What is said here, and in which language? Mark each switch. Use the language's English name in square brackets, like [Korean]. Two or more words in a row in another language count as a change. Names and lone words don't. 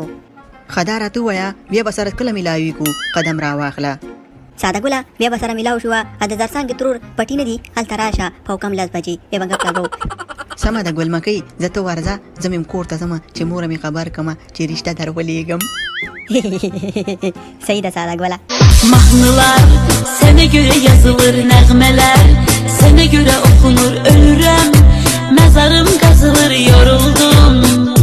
[Pashto] ښه دا راته ووایه بیا به سره کله میلاویږو قدم را واخله. ساده ګله بیا به سره میلاو شوه د زرڅانګې ترور پټي نه دي هلته راشه په کم 10 بجې بیا به ګپ لګو. سمه ده ګلمکۍ زه ته ورځه زه مې کور ته ځمه چې موره مې خبر کړمه چې رشته در ولېږم. صحیح ده ساده ګله. [Azerbaijani] Mahnılar sana göre yazılır nəğmələr Sana göre okunur ölürəm Məzarım qazılır yoruldum